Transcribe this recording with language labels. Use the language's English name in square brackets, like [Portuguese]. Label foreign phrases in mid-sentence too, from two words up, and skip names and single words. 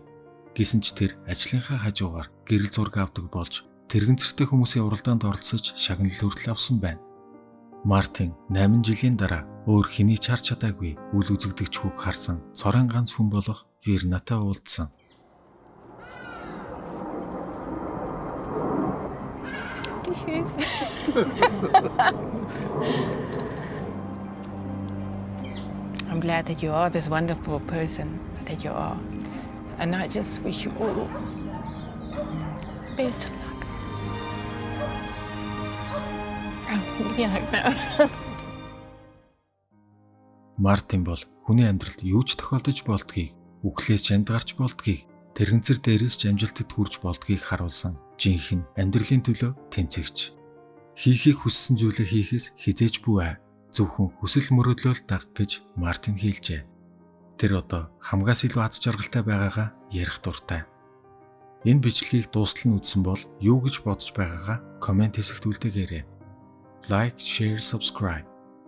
[Mongolian] Гэсэн ч тэр ажлынхаа хажуугаар гэрэл зураг авдаг болж тэрэгцэртэй хүмүүсийн уралдаанд оролцож шагнал хүртэл авсан байна. Мартин 8 жилийн дараа өөр хэний ч харж чадаагүй үл үзэгдэгч хүүг харсан цорын ганц хүн болох Вернатай уулзсан. [English] I'm glad that you are this wonderful person that you are. And I just wish you all best of luck. [Mongolian] Мартин бол хүний амьдралд юу ч тохиолдож болдгийг, үхлээс ч амьд гарч болдгийг, тэрэгцэр дээрээс ч амжилтад хүрч болдгийг харуулсан жинхэнэ амьдралын төлөө тэмцэгч. Хийхийг хүссэн зүйлээ хийхээс хизээж буй. Зөвхөн хүсэл мөрөөдлөөл даг гэж Мартин хэлжээ. Тэр одоо хамгаас илүү аз жаргалтай байгаагаа ярих дуртай. Энэ бичлэгийг дуустал нь үзсэн бол юу гэж бодож байгаагаа комент хэсэгт үлдээгээрэй. [English] Like, share, subscribe.